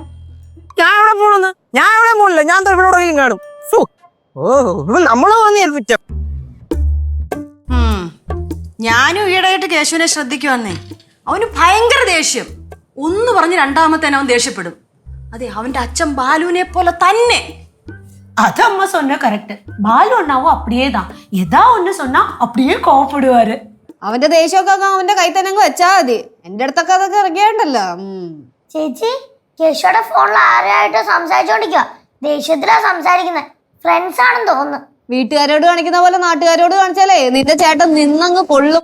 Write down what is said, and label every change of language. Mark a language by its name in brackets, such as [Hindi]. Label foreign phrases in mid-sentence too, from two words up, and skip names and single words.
[Malayalam] ഞാൻ എവിടെ പോണെന്ന്? ഞാൻ എവിടെ പോണില്ല. ഞാൻ ഇവിടെ കാണും. നമ്മള് വന്ന് ഏൽപ്പിച്ച. ഞാനും ഈയിടെയായിട്ട് കേശുവിനെ ശ്രദ്ധിക്കുവന്നേ. അവന് ഭയങ്കര ദേഷ്യം. ഒന്ന് പറഞ്ഞ് രണ്ടാമത്തേനെ അവൻ ദേഷ്യപ്പെടും. അതെ, അവന്റെ അച്ഛൻ ബാലുവിനെ പോലെ തന്നെ. [Tamil] அது அம்மா சொன்ன கரெக்ட். பாலு அண்ணாவும் அப்படியே தான். எதா ஒண்ணு சொன்னா அப்படியே கோவப்படுவாரு. [Malayalam] അവന്റെ ദേഷ്യമൊക്കെ അവന്റെ കൈ തന്നെ അങ്ങ് വെച്ചാ മതി. എന്റെ അടുത്തൊക്കെ അതൊക്കെ ഇറങ്ങിയുണ്ടല്ലോ. ചേച്ചി കേശുയുടെ ഫോണിൽ ആരായിട്ട് സംസാരിച്ചോണ്ടിരിക്കുക. ദേഷ്യത്തിലാ സംസാരിക്കുന്നത്. ഫ്രണ്ട്സ് ആണെന്ന് തോന്നുന്നു. വീട്ടുകാരോട് കാണിക്കുന്ന പോലെ നാട്ടുകാരോട് കാണിച്ചാലേ നിന്റെ ചേട്ടൻ നിന്നങ്ങ് കൊള്ളും.